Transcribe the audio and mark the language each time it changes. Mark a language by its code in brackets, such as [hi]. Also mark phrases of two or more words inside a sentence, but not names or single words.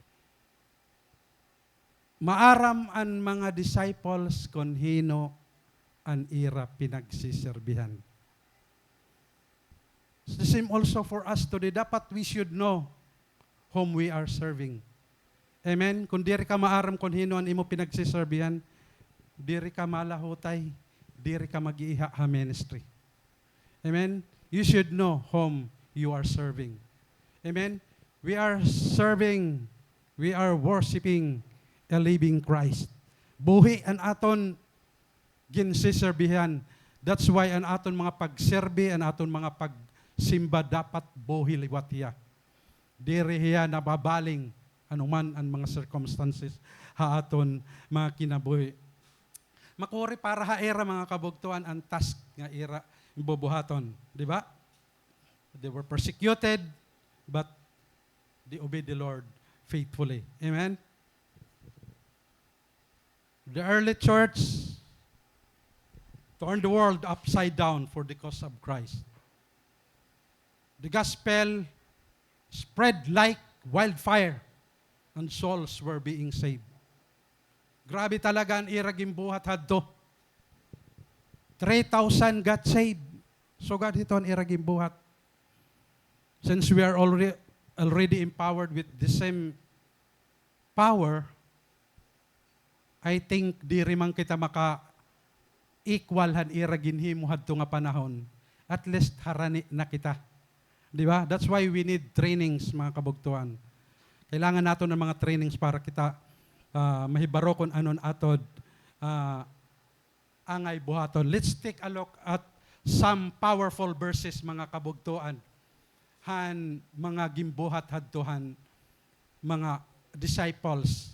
[war] Maaram an mga disciples kon hino an era pinagsiserbihan. [en] It's the same also for us today. Dapat we should know whom we are serving. Amen? Kung diri ka maaram kon hino an imo pinagsiserbihan, diri ka malahutay, diri ka mag-iiha ha ministry. Amen? You should know whom you are serving. Amen? We are serving, we are worshiping a living Christ. [war] Buhi ang aton ginsiserbihan. [en] That's why [war] ang aton mga pagserbi, ang aton mga pagsimba dapat buhi liwat hiya. Diri hiya nababaling anuman ang mga circumstances ha aton mga kinabuhi. Makuri para ha era mga kabugtuan ang task nga era ibubuhaton, di ba? [en] They were persecuted, but they obeyed the Lord faithfully. Amen? The early church turned the world upside down for the cause of Christ. The gospel spread like wildfire, and souls were being saved. [war] Grabe talaga ang iraging buhat hadto. 3,000 got saved. So God ito ang iraging buhat. [en] Since we are already empowered with the same power, I think [war] di rimang kita maka-equal han iragin himo hadto nga panahon. At least harani na kita. Di ba? [en] That's why we need trainings, [war] mga kabugtuan. Kailangan nato ng mga trainings para kita mahibaro kung anon atod angay buhaton. [en] Let's take a look at some powerful verses, [war] mga kabugtuan. Han mga gimbuhat hadtuhan mga disciples.